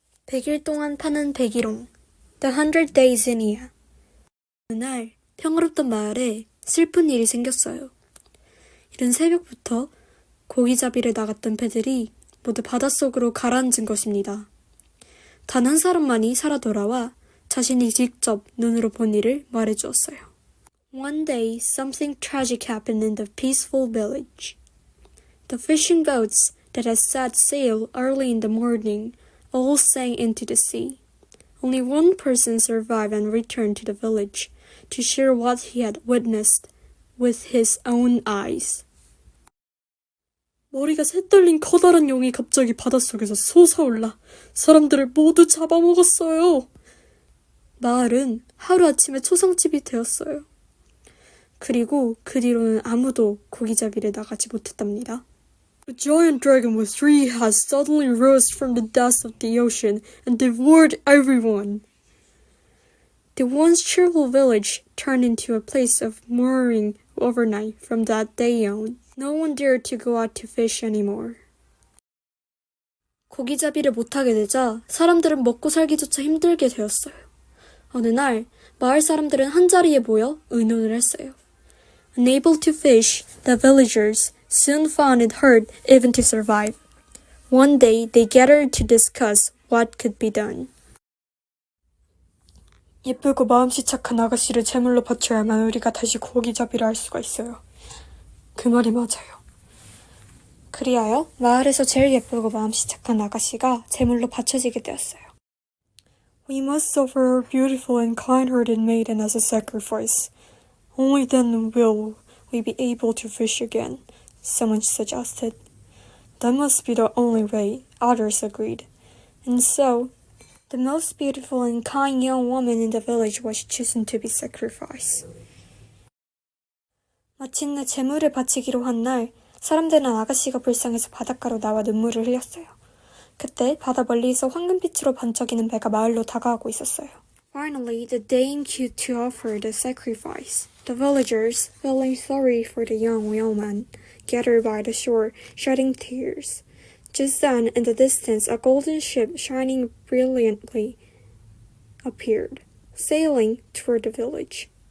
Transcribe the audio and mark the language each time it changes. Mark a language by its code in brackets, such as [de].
[ko] 100일 동안 파는 백일홍 [en] The 100 Days in Ia. [ko] 어느 날 평화롭던 마을에 슬픈 일이 생겼어요. 이른 새벽부터 고기잡이를 나갔던 배들이 모두 바닷속으로 가라앉은 것입니다. 단 한 사람만이 살아 돌아와 자신이 직접 눈으로 본 일을 말해주었어요. [en] One day, something tragic happened in the peaceful village. The fishing boats that had set sail early in the morning all sank into the sea. Only one person survived and returned to the village to share what he had witnessed with his own eyes. [ko] 머리가 새 떨린 커다란 용이 갑자기 바닷속에서 솟아올라 사람들을 모두 잡아먹었어요. 마을은 하루아침에 초상집이 되었어요. 그리고 그 뒤로는 아무도 고기잡이를 나가지 못했답니다. [en] A giant dragon with 3 heads suddenly rose from the depths of the ocean and devoured everyone. The once cheerful village turned into a place of mourning overnight from that day on. No one dared to go out to fish anymore. [ko] 고기잡이를 못하게 되자 사람들은 먹고 살기조차 힘들게 되었어요. 어느 날 마을 사람들은 한자리에 모여 의논을 했어요. [en] Unable to fish, the villagers soon found it hard even to survive. One day they gathered to discuss what could be done. [ko] 예쁘고 마음씨 착한 아가씨를 제물로 바쳐야만 우리가 다시 고기잡이를 할 수가 있어요. 그 말이 맞아요. 그리하여 마을에서 제일 예쁘고 마음씨 착한 아가씨가 제물로 바쳐지게 되었어요. [en] We must offer our beautiful and kind-hearted maiden as a sacrifice. Only then will we be able to fish again, someone suggested. That must be the only way, others agreed. And so, the most beautiful and kind young woman in the village was chosen to be sacrificed. [ko] 마침내 제물을 바치기로 한 날, 사람들은 아가씨가 불쌍해서 바닷가로 나와 눈물을 흘렸어요. 그때 바다 멀리서 황금빛으로 반짝이는 배가 마을로 다가오고 있었어요. [en] Finally, the dame came to offer the sacrifice. The villagers, feeling sorry for the young woman, gathered by the shore, shedding tears. Just then, in the distance, a golden ship shining brilliantly appeared, sailing toward the village.